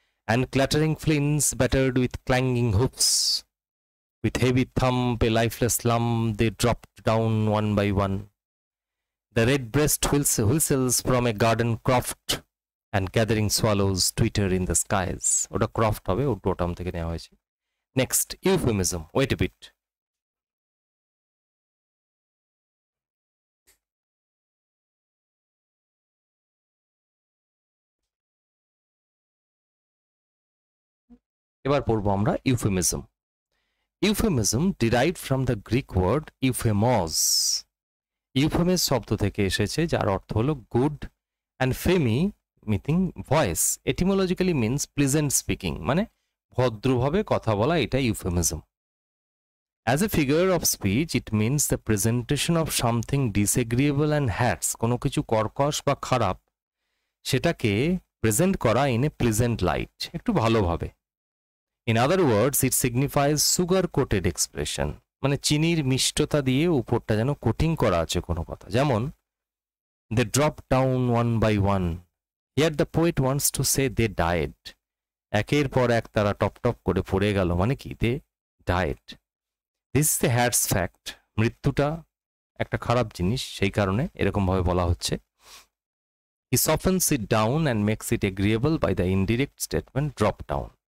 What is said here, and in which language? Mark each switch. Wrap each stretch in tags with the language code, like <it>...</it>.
<en>And clattering flints battered with clanging hoofs, with heavy thump, a lifeless lump, they dropped down one by one. The red-breast whistles from a garden croft, and gathering swallows twitter in the skies.</en> <bn>ওটা Croft হবে, ও টোটাম থেকে নেওয়া হয়েছে।</bn> <en>Next, euphemism. Wait a bit.</en> <bn>এবার পড়বো আমরা euphemism.</bn> <en>Euphemism derived from the Greek word euphemes.</en> <bn>ইউফেমিস শব্দ থেকে এসেছে, যার অর্থ হলো good,</bn> <en>And Femi মিথিং voice. এটিমোলজিক্যালি means pleasant speaking,</en> <bn>মানে ভদ্রভাবে কথা বলা, এটা euphemism.</bn> <en>As a figure of speech it means the presentation of something disagreeable and hats.</en> <bn>কোনো কিছু কর্কশ বা খারাপ, সেটাকে প্রেজেন্ট করা</bn> <en>in a pleasant light,</en> <bn>একটু ভালোভাবে।</bn> <en>In other words, it signifies sugar coated expression,</en> <bn>মানে চিনির মিষ্টতা দিয়ে উপরটা যেন কোটিং করা আছে কোনো কথা। যেমন</bn> <en>they drop down one by one. Here the poet wants to say they died.</en> <bn>একের পর এক তারা টপ টপ করে পড়ে গেল, মানে কি</bn> <en>they died. This is the heart's fact.</en> <bn>মৃত্যুটা একটা খারাপ জিনিস, সেই কারণে এরকম ভাবে বলা হচ্ছে।</bn> <en>He softens it down and makes it agreeable by the indirect statement drop down.</en>